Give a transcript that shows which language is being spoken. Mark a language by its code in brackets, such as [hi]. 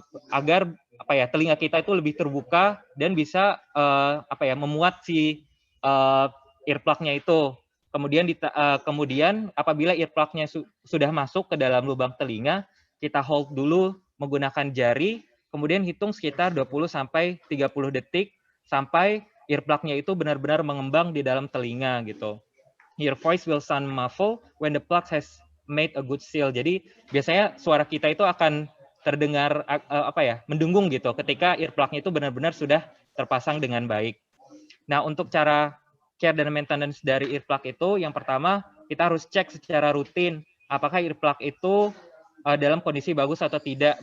[id] agar telinga kita itu lebih terbuka dan bisa memuat si earplug-nya itu. Kemudian apabila earplug-nya sudah masuk ke dalam lubang telinga, kita hold dulu menggunakan jari, kemudian hitung sekitar 20 sampai 30 detik sampai earplug-nya itu benar-benar mengembang di dalam telinga gitu. [en] Your voice will sound muffled when the plug has made a good seal. [id] Jadi biasanya suara kita itu akan terdengar mendengung gitu ketika earplug-nya itu benar-benar sudah terpasang dengan baik. Nah, untuk cara care dan maintenance dari earplug itu, yang pertama kita harus cek secara rutin apakah earplug itu dalam kondisi bagus atau tidak.